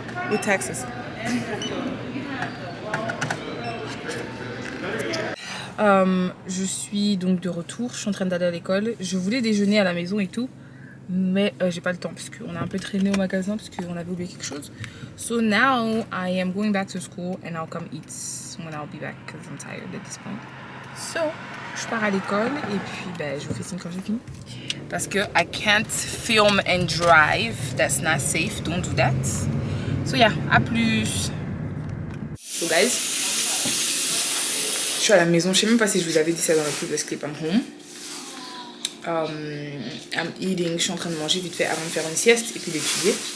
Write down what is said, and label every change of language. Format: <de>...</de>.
<en>With taxes.</en> <fr>Je suis donc de retour. Je suis en train d'aller à l'école. Je voulais déjeuner à la maison et tout. Mais j'ai pas le temps parce qu'on a un peu traîné au magasin parce qu'on avait oublié quelque chose.</fr> <en>So now I am going back to school and I'll come eat when I'll be back because I'm tired at this point.</en> <fr>So je pars à l'école et puis je vous fais signe quand j'ai fini. Parce que</fr> <en>I can't film and drive. That's not safe. Don't do that. So yeah,</en> <fr>à plus. So guys, je suis à la maison. Je sais même pas si je vous avais dit ça dans le previous clip.</fr> <en>I'm home. I'm eating,</en> <fr>je suis en train de manger vite fait avant de faire une sieste et puis d'étudier.</fr>